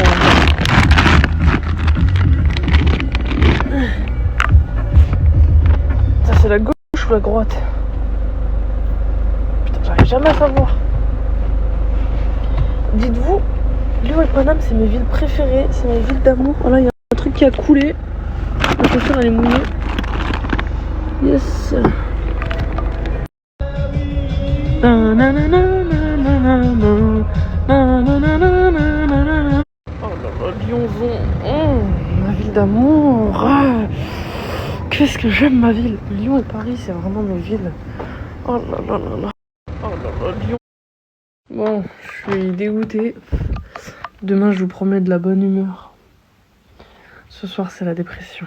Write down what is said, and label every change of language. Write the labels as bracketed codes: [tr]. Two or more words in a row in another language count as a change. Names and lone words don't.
[fr] Ça c'est la gauche ou la droite? Putain, j'arrive jamais à savoir. Dites-vous, Lyon et Paname c'est mes villes préférées, c'est mes villes d'amour. Voilà, il y a un truc qui a coulé. La chaussure elle est mouillée. Yes. Na, na, na, na, na, na, na. Lyonzon. Ma ville d'amour. Ah, qu'est-ce que j'aime ma ville. Lyon et Paris, c'est vraiment mes villes. Oh là là là là. Oh là là, Lyon. Bon, je suis dégoûtée. Demain, je vous promets de la bonne humeur. Ce soir, c'est la dépression.